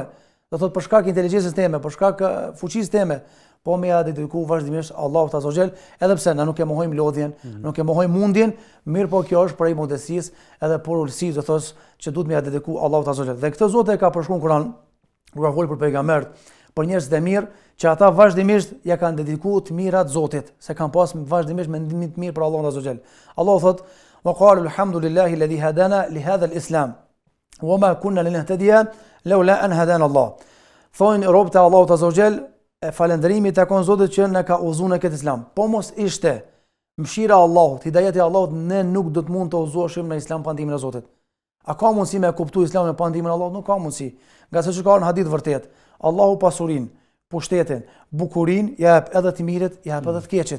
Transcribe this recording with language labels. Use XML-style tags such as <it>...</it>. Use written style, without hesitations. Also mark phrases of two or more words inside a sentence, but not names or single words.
<sq>Do thotë për shkak inteligjencës time, për shkak fuqisë time, po me ja dediku vazhdimisht Allahut</sq> <ar>عز وجل,</ar> <sq>edhe pse na nuk e mohojmë lodhjen, nuk e mohojmë mundjen, mirë po kjo është prej modestisë edhe por ulësisë, do thos që duhet me ja dediku Allahut</sq> <ar>عز وجل.</ar> <sq>Dhe këtë Zoti e ka përshkruar Kur'an, kur ka folur për pejgamberët, për njerëzit e mirë, që ata vazhdimisht ja kanë dedikuar të mirat Zotit, se kanë pas vazhdimisht mendim të mirë për Allahun</sq> <ar>عز وجل.</ar> <sq>Allahu thot:</sq> <ar>"وقالوا الحمد لله الذي هدانا لهذا الإسلام وما كنا لنهتدي لولا أن هدانا الله."</ar> <sq>Thonë robët e Allahut</sq> <ar>عز وجل,</ar> <sq>e falënderimi takon Zotit që na ka udhëzuar në këtë Islam. Po mos ishte mëshira e Allahut, hidajeti i Allahut, ne nuk do të mund të udhëzoheshim në Islam pa ndihmën e Zotit. A ka mundësi me kuptuar Islamin pa ndihmën e Allahut? Nuk ka mundësi. Nga se ka në hadith vërtet, Allahu pasurinë, pushtetin, bukurinë jep edhe të mirët, jep edhe të keqit.</sq>